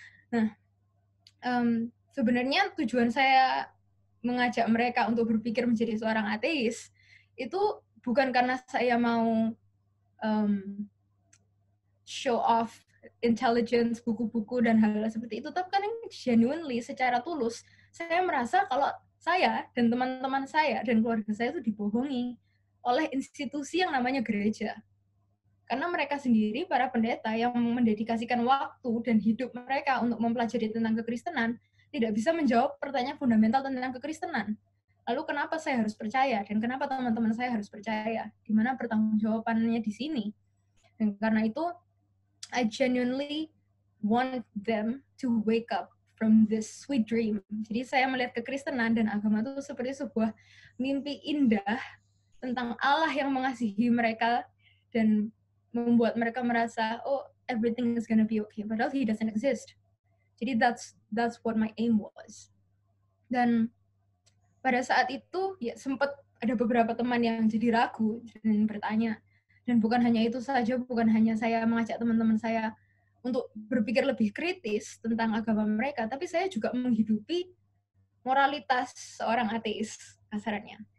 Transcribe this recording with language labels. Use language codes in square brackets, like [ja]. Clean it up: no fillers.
[id] Nah, sebenarnya tujuan saya mengajak mereka untuk berpikir menjadi seorang ateis itu bukan karena saya mau [en] show off intelligence, [id] buku-buku, dan hal-hal seperti itu, tapi kan genuinely, secara tulus, saya merasa kalau saya dan teman-teman saya dan keluarga saya itu dibohongi oleh institusi yang namanya gereja. Karena mereka sendiri, para pendeta yang mendedikasikan waktu dan hidup mereka untuk mempelajari tentang kekristenan, tidak bisa menjawab pertanyaan fundamental tentang kekristenan. Lalu kenapa saya harus percaya? Dan kenapa teman-teman saya harus percaya? Di mana pertanggungjawabannya di sini? Dan karena itu, [en] I genuinely want them to wake up from this sweet dream. [id] Jadi saya melihat kekristenan dan agama itu seperti sebuah mimpi indah tentang Allah yang mengasihi mereka dan membuat mereka merasa, oh, [en] everything is gonna be okay, [id] padahal [en] he doesn't exist. [id] Jadi [en] that's what my aim was. [id] Dan pada saat itu ya sempat ada beberapa teman yang jadi ragu dan bertanya. Dan bukan hanya itu saja, bukan hanya saya mengajak teman-teman saya untuk berpikir lebih kritis tentang agama mereka, tapi saya juga menghidupi moralitas seorang ateis, kasarnya.